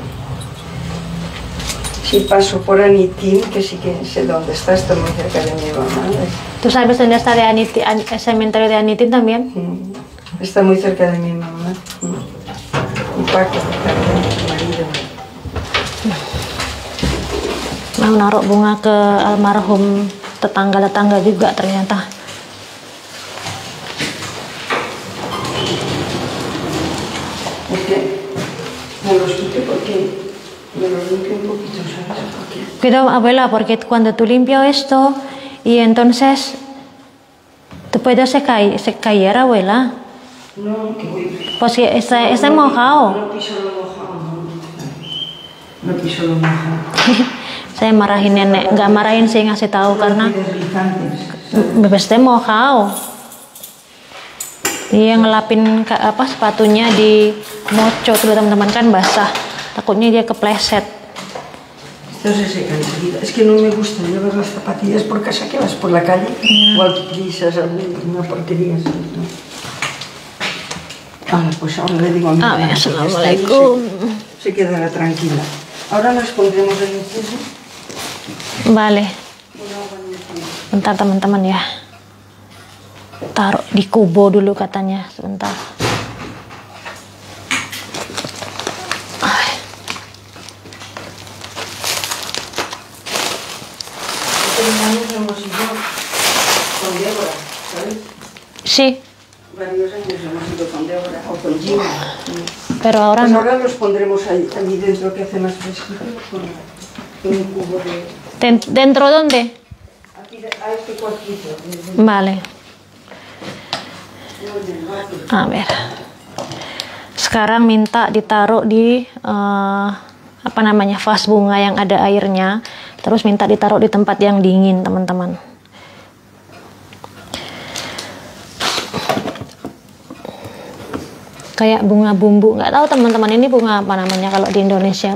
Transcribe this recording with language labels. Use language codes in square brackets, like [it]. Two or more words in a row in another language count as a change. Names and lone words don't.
[es] Si paso por Anitín, que sí que sé dónde está muy cerca de mi mamá. ¿Tú sabes dónde está el cementerio de Anitín también? Está muy cerca de mi mamá. Y Paco, mi marido. [id] Mau naruh bunga ke almarhum tetangga juga ternyata. [es] Me los quité porque me los limpio un poquito, ¿sabes? Cuidado, abuela, porque cuando tú limpias esto y entonces te puedes caer, abuela. No, que voy. Pues está mojado. No piso lo mojado, no piso lo mojado. [id] Saya marahin nenek, nggak marahin sih, ngasih tahu karena bebasnya mojado. Dia ngelapin sepatunya di moco tuh teman-teman, kan basah. Takutnya dia kepleset. [es] Esto se seca enseguida. Es que no me gusta llevar las zapatillas por casa, que vas por la calle, igual que pisas una porquería así, ¿no? Pues ahora le digo a mi mamá. Assalamualaikum. Se quedará tranquila. Ahora nos pondremos en el piso. Vale. [id] Bentar teman-teman ya. Taruh di kubo dulu katanya, sebentar. [es] Hemos ido con Débora, ¿sabes? Sí. Varios años hemos ido con Débora o con Gina. Pero ahora Pues no. ahora los pondremos allí dentro, que hace más fresquito, con un cubo de... ¿Dentro dónde? Aquí, a este cuartito. Vale. A ver. [id] Sekarang minta ditaruh di apa namanya, vas bunga yang ada airnya, terus minta ditaruh di tempat yang dingin, teman-teman. Kayak bunga bumbu, nggak tahu teman-teman ini bunga apa namanya kalau di Indonesia.